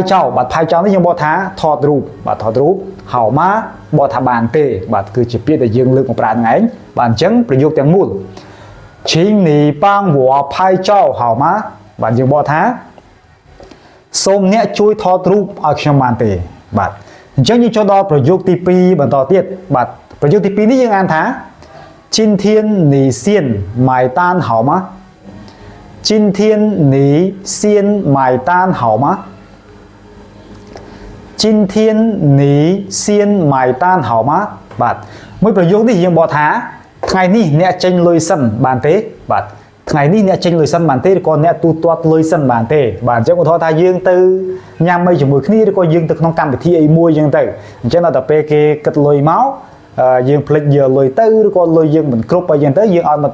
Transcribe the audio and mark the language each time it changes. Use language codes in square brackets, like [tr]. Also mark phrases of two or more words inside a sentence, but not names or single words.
[km] ចៅបាទផាយចៅនេះយើងបកថាថតរូបបាទថតរូបហៅមកបកថាបានទេបាទគឺជាពាក្យដែលយើងលើកមកប្រើហ្នឹងឯងបាទអញ្ចឹងប្រយោគទាំងមូល [zh] 请你帮我拍照好吗 [km] បាទយើងបកថាសូមអ្នកជួយថតរូបឲ្យខ្ញុំបានទេបាទអញ្ចឹងយើងចូលដល់ប្រយោគទី2បន្តទៀតបាទប្រយោគទី2នេះយើងអានថា [zh] 今天你先买单好吗今天你先买单好吗今天你先买单好吗 [km] បាទមួយប្រយោគនេះយើងបកថាថ្ងៃនេះអ្នកចេញលុយសិនបានទេបាទថ្ងៃនេះអ្នកចេញលុយសិនបានទេឬក៏អ្នកទូទាត់លុយសិនបានទេបាទអញ្ចឹងឧទាហរណ៍ថាយើងទៅញ៉ាំអីជាមួយគ្នាឬក៏យើងទៅក្នុងកម្មវិធីអីមួយអញ្ចឹងទៅអញ្ចឹងដល់តែពេលគេគិតលុយមកយើងភ្លេចយកលុយទៅឬក៏លុយយើងមិនគ្រប់អីចឹងទៅយើងឲ្យមិត្ត